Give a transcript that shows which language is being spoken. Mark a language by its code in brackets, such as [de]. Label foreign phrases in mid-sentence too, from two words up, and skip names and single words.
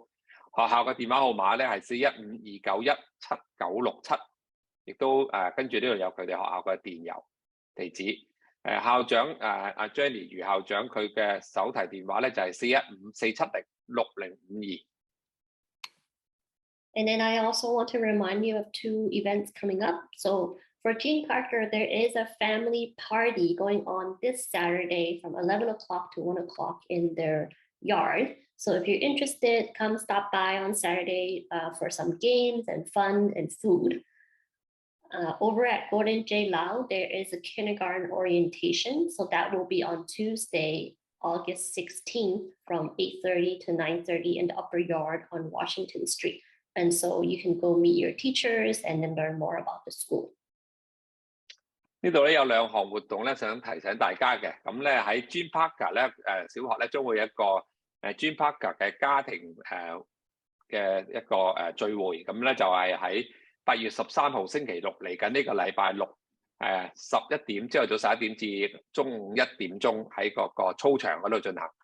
[yue] 學校嘅電話號碼咧係415-291-7967，亦都跟住呢度有佢哋學校嘅電郵地址。校長阿 Jenny 余校長佢嘅手提電話咧就係415-470-6052。 [en] And then I also want to remind you of 2 events coming up. So for Gene Parker, there is a family party going on this Saturday from 11 o'clock to 1 o'clock in their yard. So if you're interested, come stop by on Saturday for some games and fun and food. Over at Gordon J. Lau, there is a kindergarten orientation. So that will be on Tuesday, August 16th from 8:30 to 9:30 in the upper yard on Washington Street. And so you can go meet your teachers and then learn more about the school. [yue] 呢度咧有2項活動咧，想提醒大家嘅。咁咧喺 Gene Parker 咧小學咧將會有一個Gene Parker 嘅家庭嘅一個聚會。咁咧就係喺8月13號星期六嚟緊呢個禮拜六11點朝頭早11點至中午1點鐘喺嗰個操場嗰度進行。